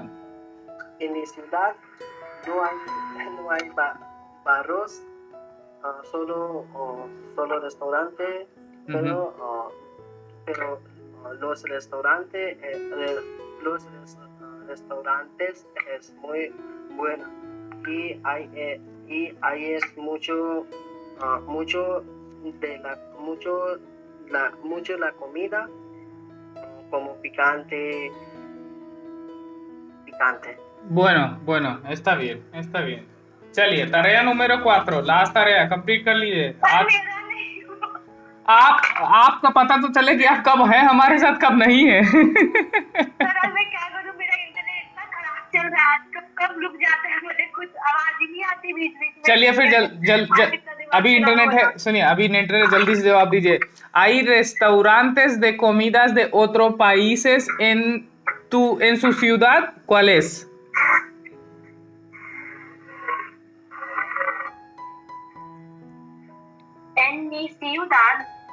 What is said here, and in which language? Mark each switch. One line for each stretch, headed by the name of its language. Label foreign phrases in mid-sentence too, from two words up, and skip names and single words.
Spanish: en mi ciudad no hay barros, solo restaurantes, pero los restaurantes es muy bueno y hay es mucho la comida como picante. Bueno, está bien, está bien. चलिए, tarea número 4,
Hindi: लास्ट तarea कंप्लीट कर लीजिए। आपका पता तो चले कि आप कब हैं हमारे साथ, कब नहीं है। सर मैं क्या करूं, मेरा इंटरनेट इतना खराब चल रहा है, कब रुक जाता है, मुझे कुछ आवाज ही नहीं आती बीच बीच में। चलिए फिर अभी इंटरनेट है, सुनिए अभी इंटरनेट है, जल्दी से जवाब दीजिए।
Spanish: Hay restaurantes de comidas de otros países en su ciudad, ¿cuál es? En mi ciudad